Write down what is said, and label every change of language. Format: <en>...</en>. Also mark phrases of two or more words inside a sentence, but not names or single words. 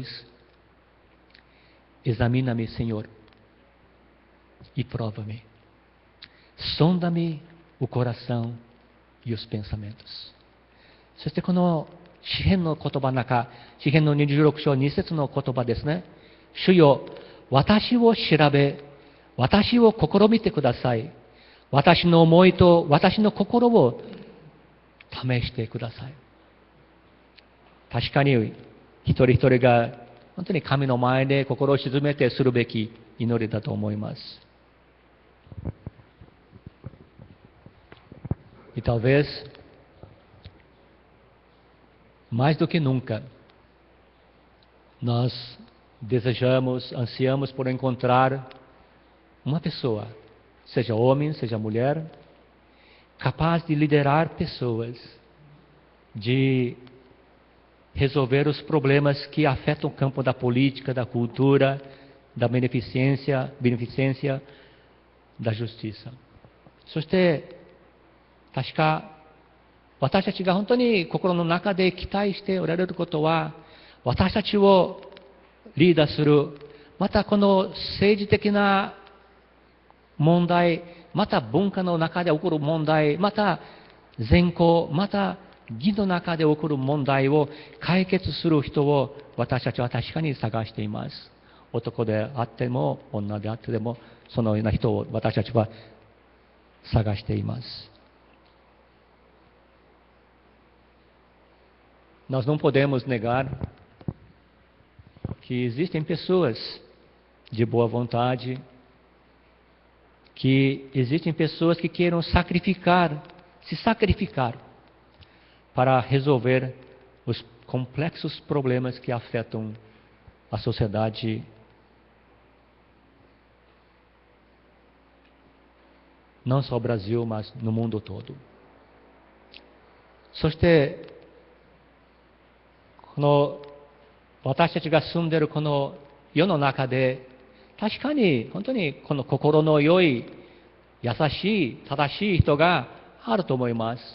<pt>Examina-me, Senhor, e prova-me. Sonda-me o coração e os pensamentos.</pt> <ja>そしてこの詩編の言葉の中、詩編の26章2節の言葉ですね。主よ、私を調べ、私を試みてください。私の思いと私の心を試してください。確かに一人一人が本当に神の前で心を静めてするべき祈りだと思います。</ja> <pt>E talvez, mais do que nunca, nós desejamos, ansiamos por encontrar uma pessoa, seja homem, seja mulher, capaz de liderar pessoas, de resolver os problemas que afetam o campo da política, da cultura, da beneficência, da justiça.</pt> <ja>そして、確か私たちが本当に心の中で期待しておられることは、私たちをリーダーする、またこの政治的な問題、また文化の中で起こる問題、また善行、また義の中で起こる問題を解決する人を私たちは確かに探しています。男であっても女であっても、そのような人を私たちは探しています。</ja> <pt>Nós não podemos negar que existem pessoas de boa vontade, que existem pessoas que queiram se sacrificar para resolver os complexos problemas que afetam a sociedade não só no Brasil, mas no mundo todo.</pt> <ja>そして私たちが住んでいるこの世の中で、確かに本当にこの心の良い、優しい、正しい人があると思います。</ja>